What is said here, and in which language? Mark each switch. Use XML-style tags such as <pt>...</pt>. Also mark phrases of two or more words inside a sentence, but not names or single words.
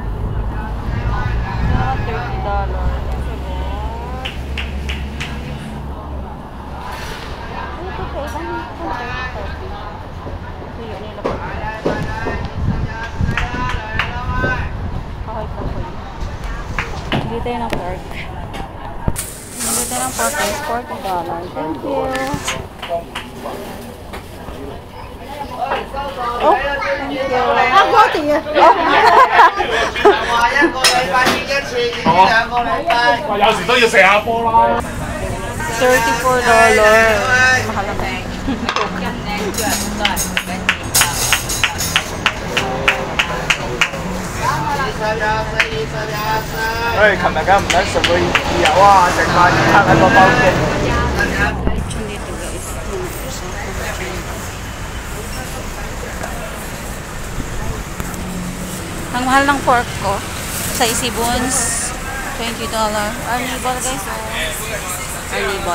<tl>Mga $30. Ito pa ibang hipon. Ito yun nila po. Kahoy pa po yun. Hindi tayo ng pork. Hindi tayo ng pork is $40.</tl> <en>Thank you. Oh, thank you.</en> <tl>Ako, tingin. Oh.</tl> <yue>我有時都要食下波啦。 $34.</yue> <tl>Mahal naman. Ê,</tl> <yue>琴日梗唔撚熟佢豉油啊，食飯要拍喺個包嘅。</yue> <tl>Dito guys. Ang mahal ng pork ko sa Isibons, $20. Arnibal guys. Arnibal.</tl>